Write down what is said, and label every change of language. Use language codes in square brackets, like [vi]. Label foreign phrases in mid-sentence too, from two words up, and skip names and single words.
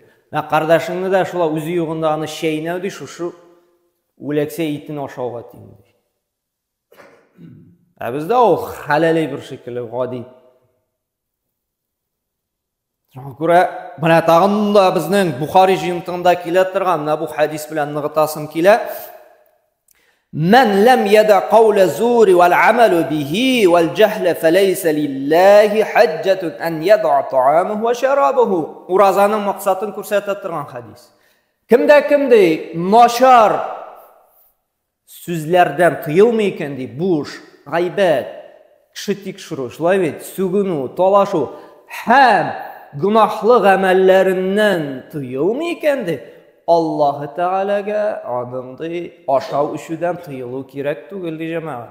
[tt] Менә кардәшеңне дә шулай үзе югында аны шәйнәү ди, шушы үләксә итен ашауга тиң ди. Бездә ул халалый бер шикелле гади. Күрә, менә тагын да безнең Бухари җыентыгында килә торган менә бу хадис белән ныгытасым килә. [ar] من لم يدع قول الزور والعمل به والجهل فليس لله حجة أن يدع طعامه وشرابه. [tt] Уразаның максатын күрсәтә торган хадис. Кемдә начар сүзләрдән тыелмый икән ди, буш, гайбәт, кеше тикшерү, шулай бит, сүгенү, талашу һәм гынахлы гамәлләреннән тыелмый икән ди, Аллаһы Тәгаләгә аныңды ашау ишүдән тыелу кирәк түгел ди җәмәгать.